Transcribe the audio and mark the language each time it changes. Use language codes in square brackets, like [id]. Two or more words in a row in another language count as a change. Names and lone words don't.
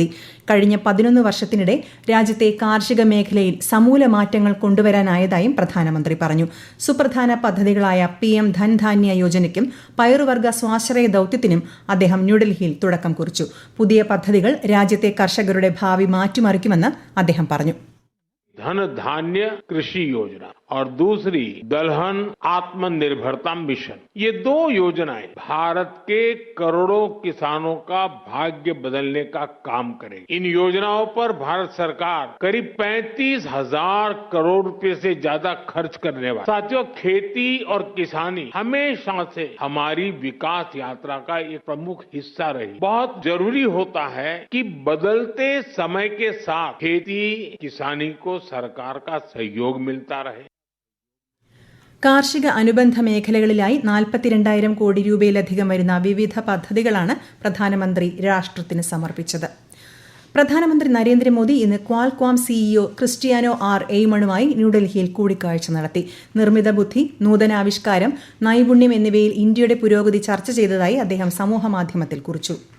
[ml] കഴിഞ്ഞ 11 വർഷത്തിനിടെ രാജ്യത്തെ കാർഷിക മേഖലയിൽ സമൂല മാറ്റങ്ങൾ കൊണ്ടുവരാനായതായും പ്രധാനമന്ത്രി പറഞ്ഞു. സുപ്രധാന പദ്ധതികളായ PM ധൻധാന്യ യോജനയ്ക്കും പയറുവർഗ സ്വാശ്രയ ദൌത്യത്തിനും അദ്ദേഹം ന്യൂഡൽഹിയിൽ തുടക്കം കുറിച്ചു. പുതിയ പദ്ധതികൾ രാജ്യത്തെ കർഷകരുടെ ഭാവി മാറ്റിമറിക്കുമെന്ന് അദ്ദേഹം പറഞ്ഞു. [hi] धन धान्य कृषि योजना और दूसरी दलहन आत्मनिर्भरता मिशन, ये 2 योजनाएं भारत के करोड़ों किसानों का भाग्य बदलने का काम करेगी. इन योजनाओं पर भारत सरकार करीब 35,000 करोड़ रुपए से ज्यादा खर्च करने वाली. साथियों, खेती और किसानी हमेशा से हमारी विकास यात्रा का एक प्रमुख हिस्सा रही. बहुत जरूरी होता है कि बदलते समय के साथ खेती किसानी को सरकार का सहयोग मिलता रहे. [ml] കാർഷിക അനുബന്ധ മേഖലകളിലായി 42,000 കോടി രൂപയിലധികം വരുന്ന വിവിധ പദ്ധതികളാണ് പ്രധാനമന്ത്രി രാഷ്ട്രത്തിന് സമർപ്പിച്ചത്. പ്രധാനമന്ത്രി നരേന്ദ്രമോദി ഇന്ന് ക്വാൽകോം CEO ക്രിസ്റ്റിയാനോ R. എയ്മണുമായി ന്യൂഡൽഹിയിൽ കൂടിക്കാഴ്ച നടത്തി. നിർമ്മിത ബുദ്ധി, നൂതനാവിഷ്കാരം, നൈപുണ്യം എന്നിവയിൽ ഇന്ത്യയുടെ പുരോഗതി ചർച്ച ചെയ്തതായി അദ്ദേഹം സമൂഹമാധ്യമത്തിൽ കുറിച്ചു.